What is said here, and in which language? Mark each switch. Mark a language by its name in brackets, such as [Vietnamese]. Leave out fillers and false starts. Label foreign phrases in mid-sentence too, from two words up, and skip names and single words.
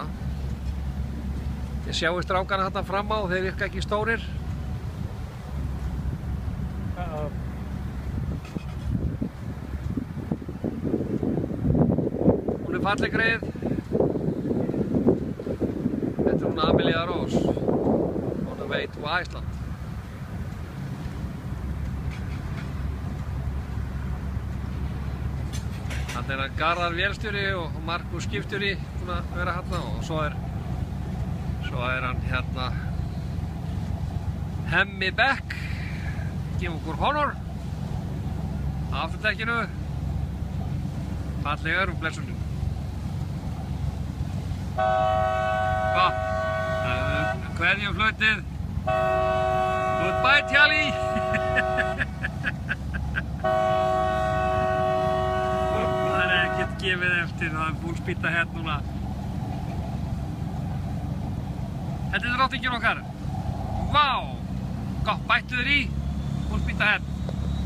[Icelandic] Ég sjáu strákana þarna fram á, þeir virka ekki stórir. Hún er falleg greið. Þetta er hún Amelia Rose. [English] On the way to Iceland. [Icelandic] Þarna er hann Garðar vélstjóri og Markus skipstjóri búin að vera hérna og svo er hann hérna Hemmi Beck gefa okkur honor á afturdekkinu. Fallegur og blessunum. Gott. Kveðjum flautið. Goodbye, Tjali. Það er ekkert gefið eftir, það er [English] full speed ahead [Icelandic] núna. Þetta er drottningin okkar. Vá! Gott, bættu þér í. [English] Full speed ahead.